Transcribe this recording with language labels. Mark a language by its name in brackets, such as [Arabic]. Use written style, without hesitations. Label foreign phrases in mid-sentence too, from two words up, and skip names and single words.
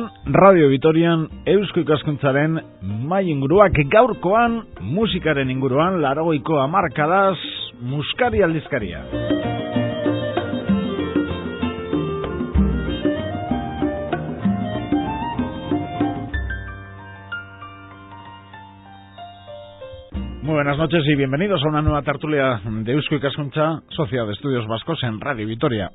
[Basque] Radio Vitorian Eusko Ikaskuntzaren mai inguruak gaurkoan musikaren inguruan 80ko hamarkadaz Muskari aldizkaria. [Spanish] Muy buenas noches y bienvenidos a una nueva tertulia de Eusko Ikaskuntza, Sociedad de Estudios Vascos en Radio Vitoria.